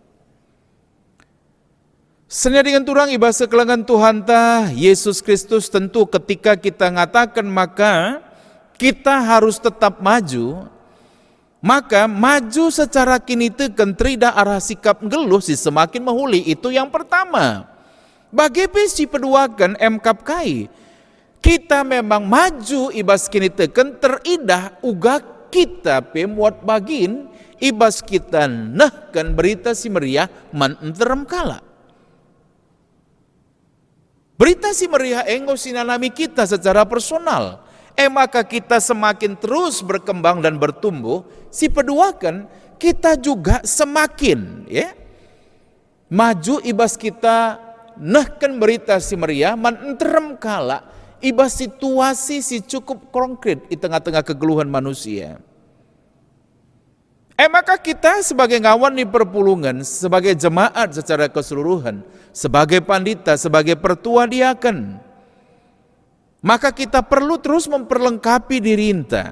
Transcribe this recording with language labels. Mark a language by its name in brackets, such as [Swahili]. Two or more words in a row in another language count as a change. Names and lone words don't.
[Batak Karo] Senya dengan turang ibas sekelengan Tuhan ta Yesus Kristus, tentu ketika kita ngatakan maka kita harus tetap maju, maka maju secara kini teken trida arah sikap ngeluh si semakin mahuli, [Indonesian] itu yang pertama. [Batak Karo] Bagi si peduakan emkap kai kita memang maju ibas kini teken teridah uga kita pe muat bagin ibas kita nehkan berita si meriah man enterem kala. Berita si meriah enggo sinanami kita secara personal. [Indonesian] Maka kita semakin terus berkembang dan bertumbuh, [Batak Karo] si peduakan [Indonesian] kita juga semakin maju [Batak Karo] ibas kita nehkan berita si meriah man enterem kala. Ibas situasi si cukup konkret di tengah-tengah kegeluhan manusia. [Indonesian] Maka kita sebagai [Batak Karo] ngawan di perpulungan, [Indonesian] sebagai jemaat secara keseluruhan, sebagai pandita, sebagai pertua diaken, maka kita perlu terus memperlengkapi diri kita.